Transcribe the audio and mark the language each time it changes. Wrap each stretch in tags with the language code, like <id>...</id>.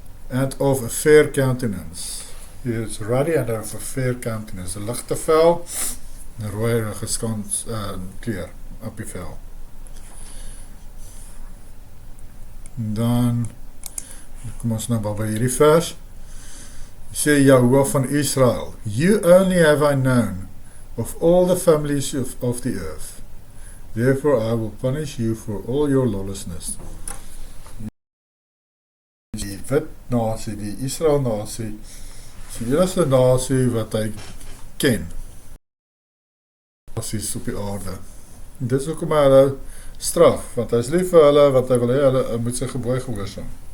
<en>And of a fair countenance. He is ruddy and of a fair countenance.</en> <af>'n ligte vel, 'n rooi geskans kleur op die vel. Dan kom ons nou by hierdie vers. Sê</af> <en>Jahoua van Israel, you only have I known of all the families of the earth. Therefore I will punish you for all your lawlessness.</en> <af>Die wit nasie, die Israel nasie, is die enigste nasie wat hy ken. Nasies op die aarde. En dit is ook maar hulle straf, want hy is lief vir hulle, wat hy wil hê, hulle moet sy gebod gehoorsaam.</af>